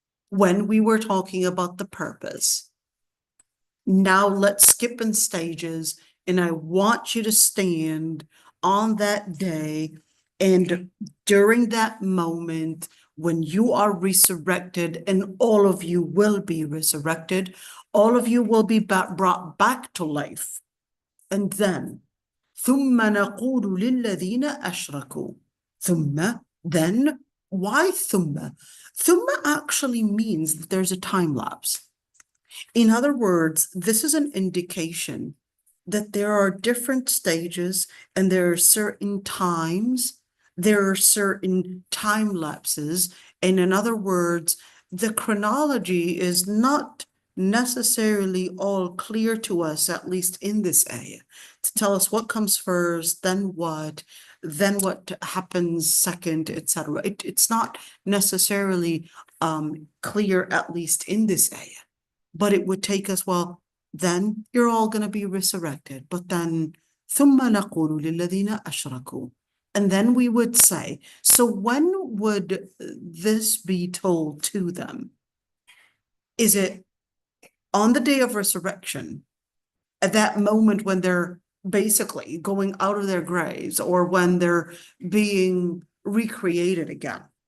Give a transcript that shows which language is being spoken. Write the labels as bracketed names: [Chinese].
[English] when we were talking about the purpose. Now let's skip in stages, and I want you to stand on that day, and during that moment when you are resurrected, and all of you will be resurrected, all of you will be brought back to life. And then [Arabic] ثم نقول للذين أشركوا. [English] Then, why ثم? ثم actually means that there's a time lapse. In other words, this is an indication that there are different stages and there are certain times, there are certain time lapses. And in other words, the chronology is not necessarily all clear to us, at least in this ayah, to tell us what comes first, then what happens second, etc. It's not necessarily clear, at least in this ayah. But it would take us, well, then you're all going to be resurrected. But then, [Arabic] ثُمَّ نَقُولُ لِلَّذِينَ أَشْرَكُوا. [English] And then we would say, so when would this be told to them? Is it on the day of resurrection, at that moment when they're basically going out of their graves, or when they're being recreated again?